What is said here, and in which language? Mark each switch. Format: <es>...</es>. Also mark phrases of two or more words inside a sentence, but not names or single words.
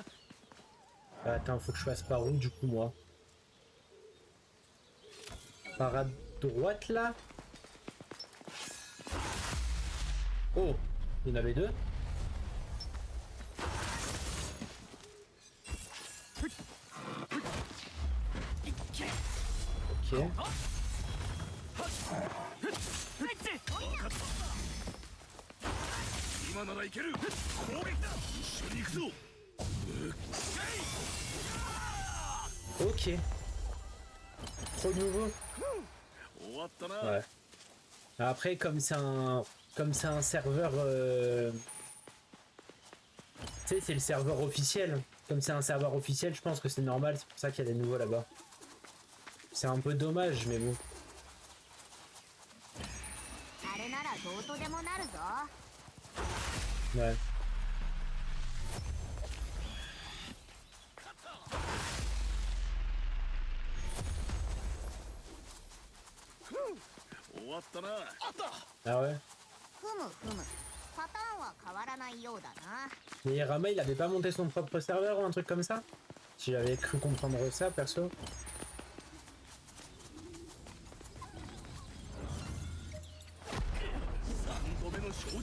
<fr>Attends, faut que je fasse par où du coup, moi? Par à droite là? Oh, il y en avait deux. Ok.</fr> <ja>今ならいける。攻撃だ。一緒に行くぞ。</ja> <fr>Ok. Trop nouveau.</fr> <ja>終わったな。</ja> <fr>Ouais. Après, comme c'est un serveur, tu sais, c'est le serveur officiel. Comme c'est un serveur officiel, je pense que c'est normal. C'est pour ça qu'il y a des nouveaux là-bas. C'est un peu dommage, mais bon.</fr> <ja>あれならどうとでもなるぞ。</ja> <fr>Ouais.</fr> <ja>終わったな。</ja> <fr>Ah ouais.</fr> <ja>ふむふむ。パターンは変わらないようだな。</ja> <fr>Mais Rama, il avait pas monté son propre serveur ou un truc comme ça? Si j'avais cru comprendre ça, perso.</fr> <ja>3 度目の正直。</ja>